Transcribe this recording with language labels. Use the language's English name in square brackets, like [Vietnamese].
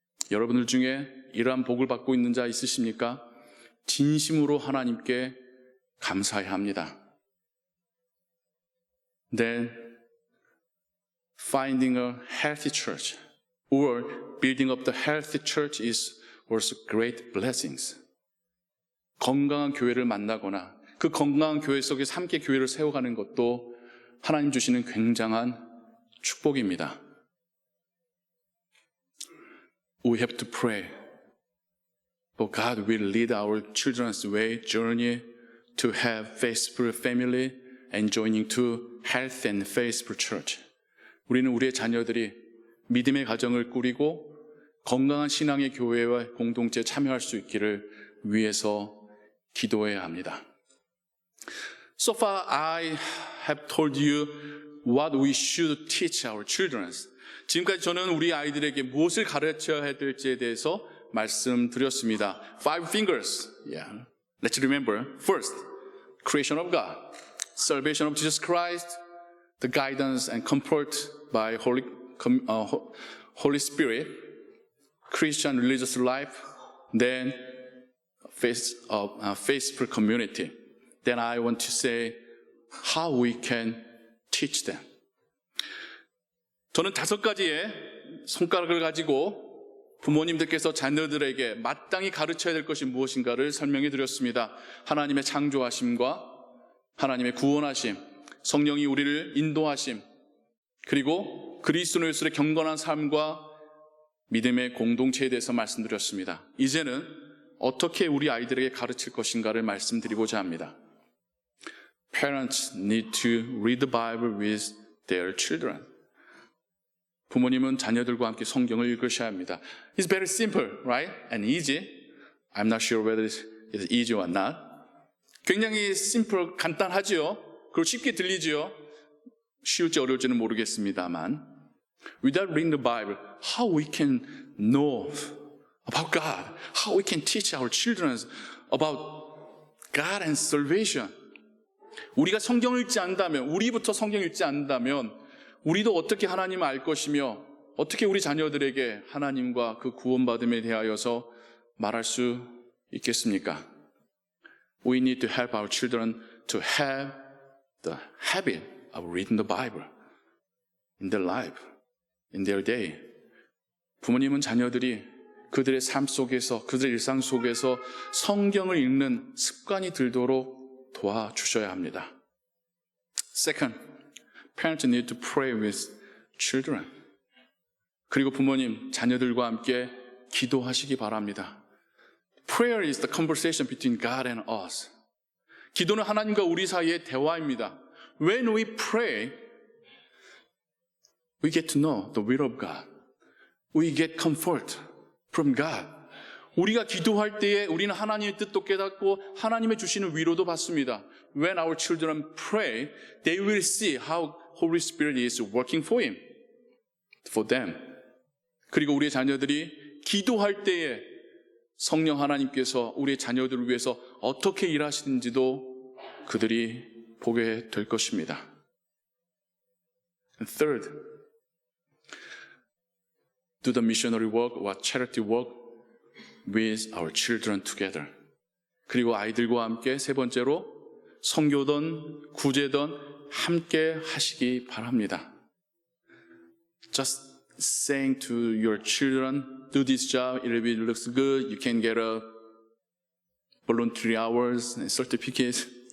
[Korean] 여러분들 중에 이러한 복을 받고 있는 자 있으십니까? 진심으로 하나님께 감사해야 합니다. [English] Then finding a healthy church or building up the healthy church is also great blessings. [Korean] 건강한 교회를 만나거나 그 건강한 교회 속에서 함께 교회를 세워가는 것도 하나님 주시는 굉장한 축복입니다. [English] We have to pray. But God will lead our children's way journey to have faithful family and joining to health and faithful church. [Korean] 우리는 우리의 자녀들이 믿음의 가정을 꾸리고 건강한 신앙의 교회와 공동체에 참여할 수 있기를 위해서 기도해야 합니다. [English] So far, I have told you what we should teach our children. [Korean] 지금까지 저는 우리 아이들에게 무엇을 가르쳐야 될지에 대해서 말씀드렸습니다. [English] 5 fingers. Yeah. Let's remember. First, creation of God, salvation of Jesus Christ, the guidance and comfort by Holy Spirit, Christian religious life, then faithful community. Then I want to say how we can teach them. [Korean] 저는 5가지의 손가락을 가지고 부모님들께서 자녀들에게 마땅히 가르쳐야 될 것이 무엇인가를 설명해 드렸습니다. 하나님의 창조하심과 하나님의 구원하심, 성령이 우리를 인도하심, 그리고 그리스도 예수의 경건한 삶과 믿음의 공동체에 대해서 말씀드렸습니다. 이제는 어떻게 우리 아이들에게 가르칠 것인가를 말씀드리고자 합니다. [English] Parents need to read the Bible with their children. [Korean] 부모님은 자녀들과 함께 성경을 읽으셔야 합니다. [English] It's very simple, right? And easy. I'm not sure whether it's easy or not. [Korean] 굉장히 simple, 간단하지요. 그리고 쉽게 들리지요. 쉬울지 어려울지는 모르겠습니다만 [English] without reading the Bible, how we can know about God, how we can teach our children about God and salvation. [Korean] 우리가 성경을 읽지 않는다면, 우리부터 성경을 읽지 않는다면 우리도 어떻게 하나님을 알 것이며 어떻게 우리 자녀들에게 하나님과 그 구원받음에 대하여서 말할 수 있겠습니까? [English] We need to help our children to have the habit of reading the Bible in their life, in their day. [Korean] 부모님은 자녀들이 그들의 삶 속에서, 그들의 일상 속에서 성경을 읽는 습관이 들도록 도와주셔야 합니다. [English] Second, parents need to pray with children. [Korean] 그리고 부모님, 자녀들과 함께 기도하시기 바랍니다. [English] Prayer is the conversation between God and us. [Korean] 기도는 하나님과 우리 사이의 대화입니다. [English] When we pray, we get to know the will of God. We get comfort from God. [Korean] 우리가 기도할 때에 우리는 하나님의 뜻도 깨닫고 하나님의 주시는 위로도 받습니다. [English] When our children pray, they will see how Holy Spirit is working for them. [Korean] 그리고 우리의 자녀들이 기도할 때에 성령 하나님께서 우리의 자녀들을 위해서 어떻게 일하시는지도 그들이 보게 될 것입니다. [English] And third, do the missionary work or charity work with our children together. [Korean] 그리고 아이들과 함께 세 번째로 선교든 구제든 함께 하시기 바랍니다. [English] Just saying to your children, do this job, it looks good, you can get a voluntary hours and certificate.